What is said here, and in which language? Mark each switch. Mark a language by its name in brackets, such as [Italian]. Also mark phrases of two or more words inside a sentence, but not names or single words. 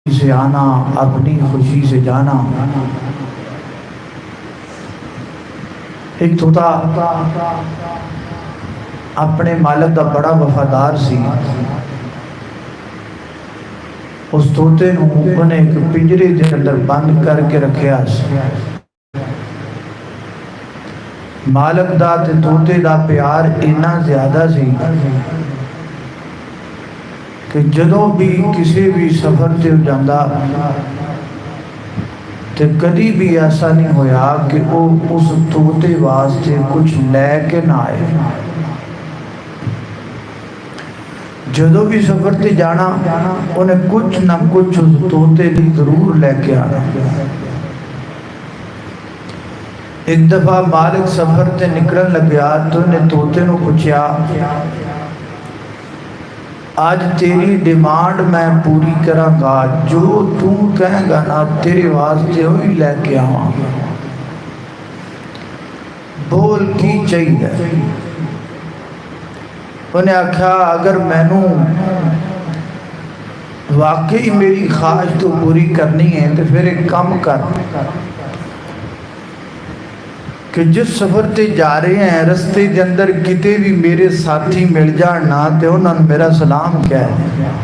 [Urdu] سے آنا، اپنی خوشی سے جانا۔ ایک طوطا اپنے مالک کا بڑا وفادار سی۔ [Punjabi] اس طوطے نوں انہیں ایک پنجرے دے اندر بند کر کے رکھیا سی۔ مالک دا تے طوطے دا پیار اتنا زیادہ سی کہ جدوں بھی کسی بھی سفر تے جاندا تے کدی بھی ایسا نہیں ہویا کہ وہ اس طوطے واسطے کچھ لے کے نہ آئے۔ جدوں بھی سفر تے جانا انہیں کچھ نہ کچھ اس طوطے لی ضرور لے کے آنا۔ ایک دفعہ مالک سفر تے نکلن لگیا تو انہیں طوطے نوں پوچھیا، آج تیری ڈیمانڈ میں پوری کراں گا، جو تو کہیں گا نا تیرے واسطے ہوئی لے کے آواں، بول کی چاہیے۔ انہیں آکھا اگر مینوں واقعی میری خواہش تو پوری کرنی ہے تو پھر ایک کام کر کہ جس سفر تے جا رہے ہیں رستے دے اندر کتے بھی میرے ساتھی مل جانا تے انہوں نے میرا سلام کہہ دیں۔